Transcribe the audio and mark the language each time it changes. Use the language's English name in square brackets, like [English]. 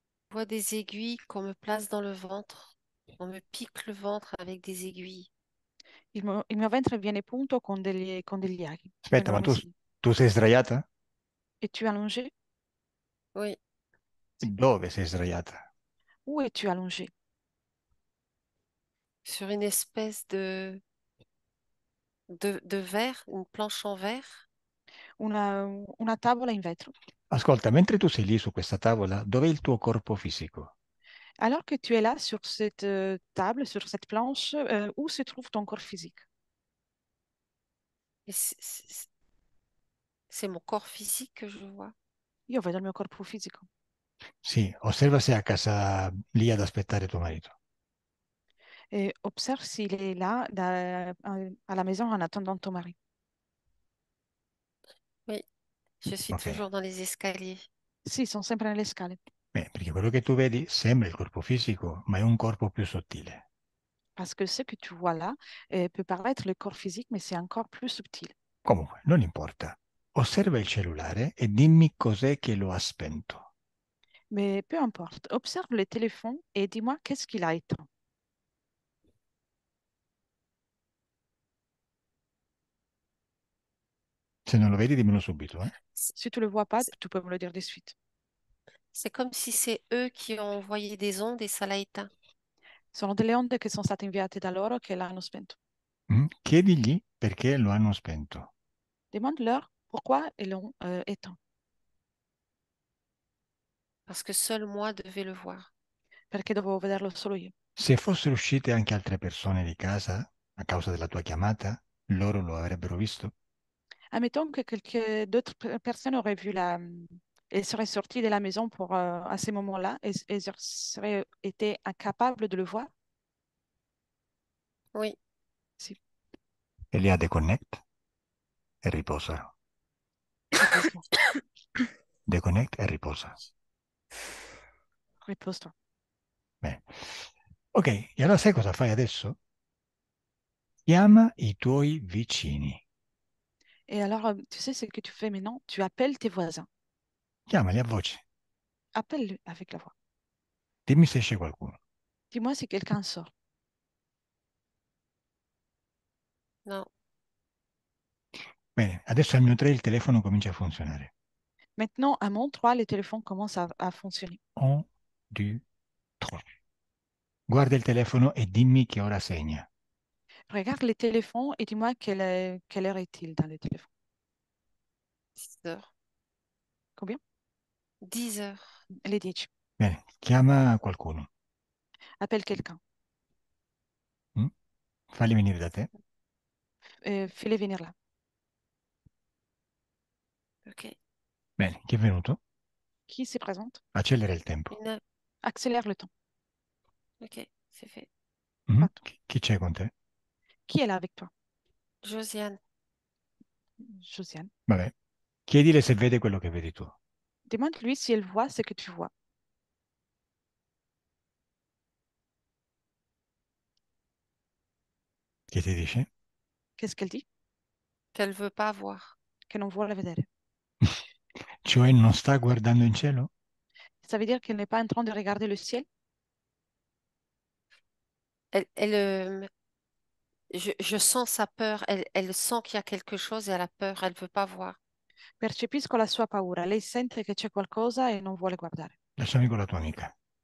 [French] Je vois des aiguilles qu'on me place dans le ventre. On me pique le ventre avec des aiguilles. [Italian] Il mio ventre viene punto con degli aghi. Aspetta, ma Vengono messi. tu sei sdraiata? [French] Es-tu allongé? Oui, [Italian] Dove sei sdraiata? [French] Où es-tu allongé? sur une espèce de verre, une planche en verre. [Italian] Una tavola in vetro. Ascolta, mentre tu sei lì su questa tavola, dov'è il tuo corpo fisico? [French] Alors que tu es là sur cette table, sur cette planche, où se trouve ton corps physique? Et c'est mon corps physique que je vois. [Italian] Io vedo il mio corpo fisico. Sì, osserva se è a casa lì ad aspettare tuo marito. [French] Et observe s'il est là à la maison en attendant ton mari. Oui, je suis Ok. toujours dans les escaliers. [Italian] Sì, sono sempre nelle scale. Beh, perché quello che tu vedi sembra il corpo fisico, ma è un corpo più sottile. [French] Parce que ce que tu vois là peut paraître le corps physique, mais c'est encore plus subtil. [Italian] Comunque, non importa. Osserva il cellulare e dimmi cos'è che lo ha spento. [French] Mais peu importe. Observe le téléphone et dis-moi qu'est-ce qu'il a éteint. [Italian] Se non lo vedi, dimmelo subito, eh? [French] Si tu le vois pas, tu peux me le dire de suite. C'est comme si c'est eux qui ont envoyé des ondes et ça l'a éteint. [Italian] Sono delle onde che sono state inviate da loro che l'hanno spento. Chiedigli perché lo hanno spento. [French] Demande-leur pourquoi ils l'ont éteint. Parce que seul moi devais le voir. [Italian] Perché dovevo vederlo solo io. Se fossero uscite anche altre persone di casa a causa della tua chiamata, loro lo avrebbero visto? [French] Admettons que d'autres personnes auraient vu elles seraient sorties de la maison à ces moments-là et elles seraient été incapables de le voir. Oui, [Italian] Si, Elia deconnect e riposa. [French] repose-toi. [Italian] Deconnect e riposa. [French] Repose-toi. [Italian] Bene. Ok, e allora sai cosa fai adesso? Chiama i tuoi vicini. [French] Et alors, tu sais ce que tu fais maintenant? Tu appelles tes voisins. [Italian] Chiamali a voce. [French] Appelle-le avec la voix. [Italian] Dimmi se esce qualcuno. [French] Dis-moi si quelqu'un sort. non, [Italian] Bene, adesso al mio 3 il telefono comincia a funzionare. [French] Maintenant, à mon 3, le téléphone commence à fonctionner. [Italian] 1, 2, 3. Guarda il telefono e dimmi che ora segna. [French] Regarde les téléphones et dis-moi quelle heure est-il dans les téléphones. 10 heures. Combien? 10 heures. Les 10. [Italian] Bene, chiama qualcuno. [French] Appelle quelqu'un. [Italian] Mm? Falli venire da te. [French] Fais-les venir là. Ok. [Italian] Bene, chi è venuto? [French] Qui se présente? [Italian] Accelera il tempo. [French] Accélère le temps. Ok, c'est fait. [Italian] Fatto. Chi c'è con te? [French] Qui est là avec toi? Josiane, Josiane. [Italian] Vabbè. Chiedile se vede quello che vedi tu. [French] Demande-lui si elle voit ce que tu vois. [Italian] Che ti dice? [French] Qu'est-ce qu'elle dit? qu'elle veut pas voir. [Italian] che non vuole vedere. Cioè non sta guardando in cielo? [French] Ça veut dire qu'elle n'est pas en train de regarder le ciel. Je sens sa peur. Elle sent qu'il y a quelque chose et elle a peur. Elle ne veut pas voir. [Italian] Percepisco la sua paura. Lei sente che c'è qualcosa e non vuole guardare. Lasciami con la tua amica.